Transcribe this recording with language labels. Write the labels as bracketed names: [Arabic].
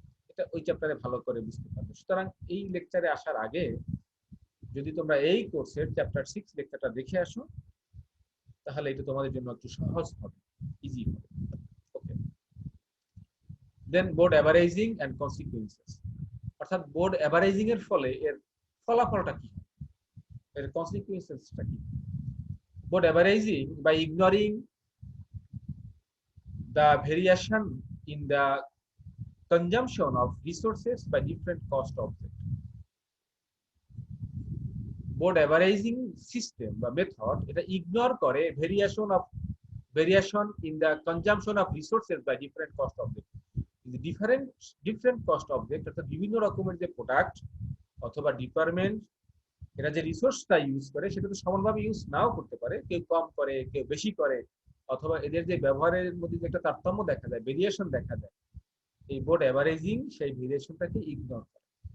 [Bangla] এটা ওই চ্যাপ্টারে ভালো করে বুঝতে পারবে। সুতরাং এই লেকচারে আসার আগে যদি তোমরা এই কোর্সের চ্যাপ্টার 6 লেকচারটা দেখে আসো, তাহলে এটা তোমাদের জন্য একটু সহজ হবে, ইজি হবে। ওকে, দেন বোর্ড অ্যাভারেজিং এন্ড কনসিকুয়েন্সেস, অর্থাৎ বোর্ড অ্যাভারেজিং এর ফলে এর ফলাফলটা কি, এর কনসিকুয়েন্সেসটা কি। [English] Broad averaging, by ignoring the variation in the consumption of resources by different cost object. Broad averaging system বা method এটা ignore করে variation in the consumption of resources by different cost object. [Bangla] Different cost object অর্থাৎ বিভিন্ন রকমের যে product অথবা department এরা যে রিসোর্সটা ইউজ করে সেটা তো সমানভাবে ইউজ নাও করতে পারে, কেউ কম করে কেউ বেশি করে, অথবা এদের যে ব্যবহারের মধ্যে যে একটা তারতম্য দেখা যায়, ভেরিয়েশন দেখা যায়, এই বোর্ড অ্যাভারেজিং সেই ভেরিয়েশনটাকে ইগনোর করে।